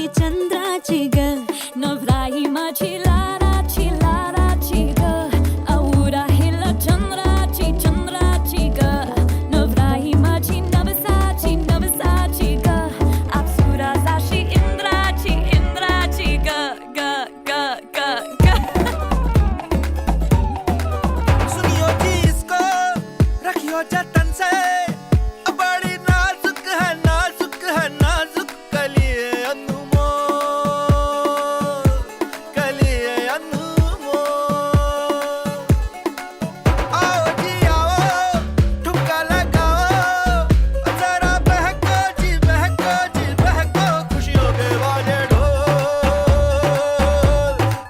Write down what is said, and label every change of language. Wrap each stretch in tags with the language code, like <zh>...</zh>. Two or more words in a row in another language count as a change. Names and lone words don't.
<mr>ग नवराई माझी लाडाची ग आवडा हिला चंद्राची ग नवराई माझी नवसाची ग अप्सरा जाशी इंद्राची ग ग ग ग ग</mr> <hi>सुनियो जी इसको रखियो जतन से बड़ी नाजुक है नाजुक कलिए अनमोल आओ जी आओ ठुमका लगाओ जरा बहको खुशियों के बाजे ढोल</hi>